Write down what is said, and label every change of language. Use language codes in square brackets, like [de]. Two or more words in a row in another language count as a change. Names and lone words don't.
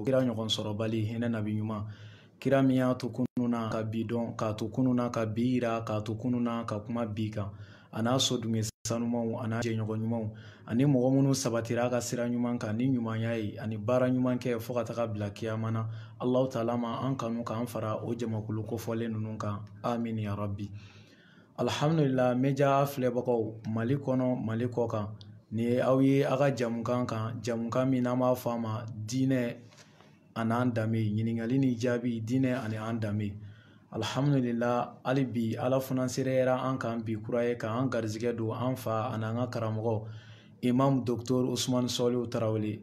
[bm] Kira ɲɔgɔn sɔrɔbali hinɛ nabi ɲuman. Kira min y'a to kununa ka bi dɔn, k'a to kununa ka bi yira, k'a to kununa ka kuma bi kan. A n'a so dunge sanumanw, a n'a jɛɲɔgɔn ɲumanw, ani mɔgɔ minnu sabatira ka sira ɲuman kan ni ɲumanya ye, ani baara ɲuman kɛ fo ka taga bila kiyama na. Alahu taala ma an kanu k'an fara o jamakulu kofɔlen ninnu kan. [ar] آمين يا ربي. [bm] Alhamdulillah, meja filɛbagaw Mali kɔnɔ Mali kɔ kan, ni ye aw ye aw ka jamukan kan, jamukan min n'an b'a fɔ a ma diinɛ an'an danbe, ɲininkali ni jaabi, diinɛ ani an danbe. Alhamdulillah, hali bi ala funansera an kan bi kura ye k'an garizigɛ don an fa ani an ka karamɔgɔ Imam Dr Usmane Salihu Tarawele.